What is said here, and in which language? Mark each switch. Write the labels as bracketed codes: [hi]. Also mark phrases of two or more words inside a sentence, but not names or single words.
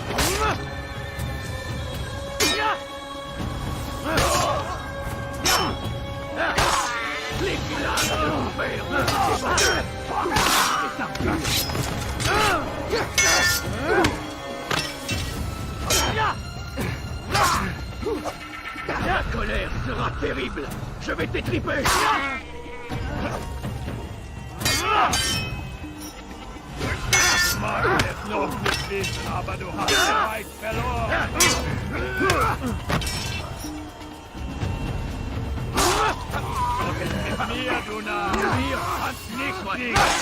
[fr] Les villages de mon père! La colère sera terrible! Je vais t'étriper! [de] Mag es noch nicht wissen, aber du hast bereits verloren. Mit mir, du Narr! Mir kannst nicht gehen!